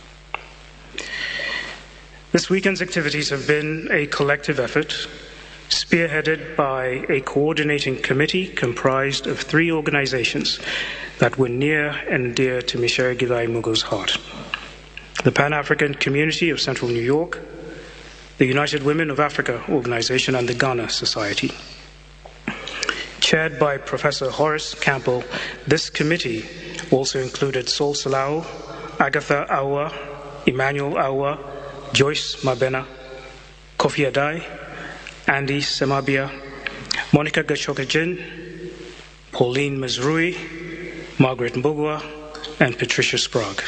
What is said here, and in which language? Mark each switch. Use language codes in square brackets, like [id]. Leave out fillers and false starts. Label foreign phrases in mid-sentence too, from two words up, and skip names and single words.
[en] This weekend's activities have been a collective effort spearheaded by a coordinating committee comprised of 3 organizations that were near and dear to Micere Githae Mugo's heart: the Pan-African Community of Central New York, the United Women of Africa Organization, and the Ghana Society. Chaired by Professor Horace Campbell, this committee also included Sol Salau, Agatha Awa, Emmanuel Awa, Joyce Mabena, Kofi Adai, Andy Semabia, Monica Gachokajin, Pauline Mazrui, Margaret Mbogwa, and Patricia Sprague.